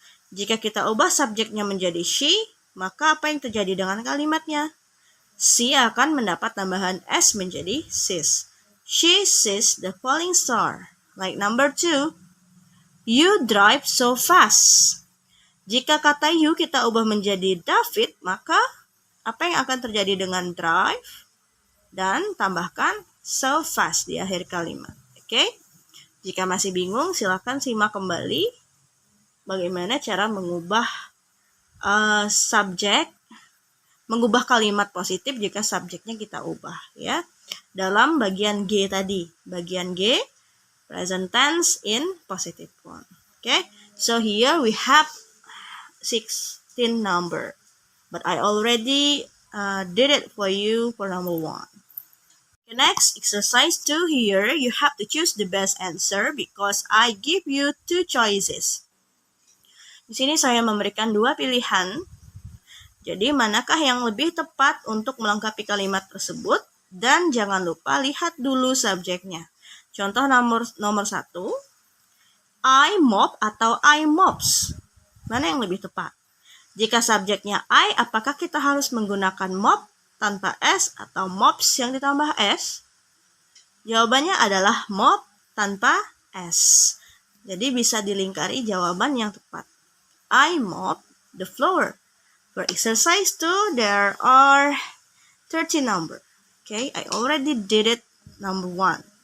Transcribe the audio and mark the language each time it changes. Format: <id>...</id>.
<id>Jika kita ubah subjeknya menjadi she, maka apa yang terjadi dengan kalimatnya? She akan mendapat tambahan s menjadi sees.</id> <en>She sees the falling star. Like number 2, you drive so fast.</en> <id>Jika kata you kita ubah menjadi David, maka apa yang akan terjadi dengan drive? Dan tambahkan so fast di akhir kalimat. Oke? Jika masih bingung, silakan simak kembali bagaimana cara mengubah subjek, mengubah kalimat positif jika subjeknya kita ubah ya. Dalam bagian G tadi, bagian G present tense in positive form.</id> <en>Okay, so here we have 16 number, but I already did it for you for number 1. Okay, next, exercise 2 here, you have to choose the best answer because I give you 2 choices.</en> <id>Di sini saya memberikan 2 pilihan. Jadi manakah yang lebih tepat untuk melengkapi kalimat tersebut? Dan jangan lupa lihat dulu subjeknya. Contoh nomor 1, I mop atau I mops. Mana yang lebih tepat? Jika subjeknya I, apakah kita harus menggunakan mop tanpa S atau mops yang ditambah S? Jawabannya adalah mop tanpa S. Jadi bisa dilingkari jawaban yang tepat.</id> <en>I mop the floor. For exercise 2, there are 30 number. Okay, I already did it number 1.</en>